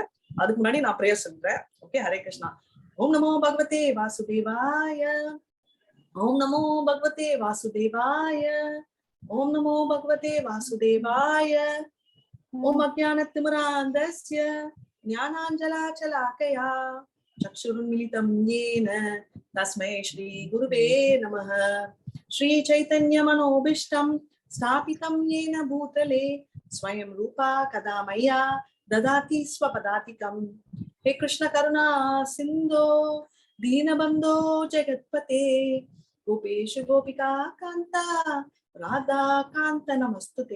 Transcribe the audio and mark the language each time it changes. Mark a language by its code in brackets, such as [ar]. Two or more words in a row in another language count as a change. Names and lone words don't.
[ta] அதுக்கு முன்னாடி நான் பிரேயர் சொல்றேன். ஓகே, [sa] हरे कृष्ण। ॐ नमो भगवते वासुदेवाय. ॐ नमो भगवते वासुदेवाय. ॐ नमो भगवते वासुदेवाय. ॐ अज्ञानतिमिरान्धस्य ज्ञानाञ्जनशलाकया चक्षुरुन्मीलितम् येन तस्मै श्री गुरुवे नमः. श्री चैतन्य मनोभीष्टं स्थापितं येन भूतले स्वयं रूपा कदा मया ददाति स्वपदातिकं. हे कृष्ण करुणा सिन्धो दीनबन्धो जगत्पते गोपेशु गोपिका कान्ता राधा कान्त नमस्तुते.